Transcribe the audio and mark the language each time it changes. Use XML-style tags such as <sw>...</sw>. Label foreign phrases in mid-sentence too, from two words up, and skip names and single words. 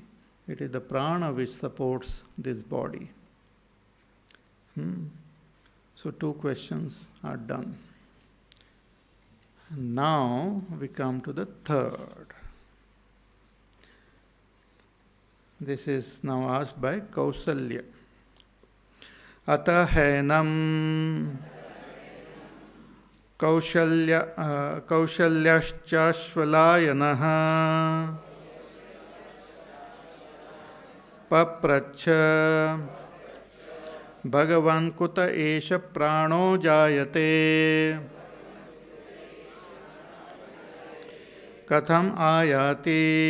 <en>It is the prana which supports this body. So 2 questions are done. Now we come to the third. This is now asked by Kausalya.</en> <sa>अथ हैनम् कौशल्याश्चाश्वलायनः पप्रच्छ भगवन् कुत एष प्राणो जायते कथम आयाति</sa>